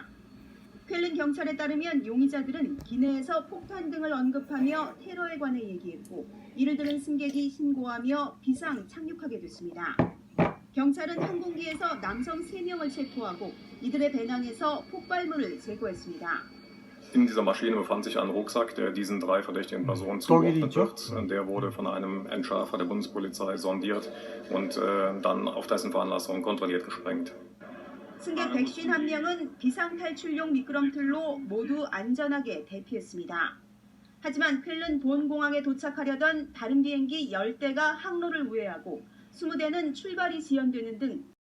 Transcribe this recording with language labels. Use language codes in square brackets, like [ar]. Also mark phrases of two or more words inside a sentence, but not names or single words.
[ko] 쾰른 경찰에 따르면 용의자들은 기내에서 폭탄 등을 언급하며 테러에 관해 얘기했고 이를 들은 승객이 신고하며 비상 착륙하게 됐습니다. 경찰은 항공기에서 남성 3명을 체포하고 이들의 배낭에서 폭발물을 제거했습니다. [de] In dieser Maschine befand sich ein Rucksack, der diesen 3 verdächtigen Personen zugeordnet wird. Der wurde von einem Entschärfer der Bundespolizei sondiert und dann auf dessen Veranlassung kontrolliert gesprengt. [ko] 승객 151명은 비상탈출용 미끄럼틀로 모두 안전하게 대피했습니다. 하지만 쾰른 본 공항에 도착하려던 다른 비행기 10대가 항로를 우회하고 20대는 출발이 지연되는 등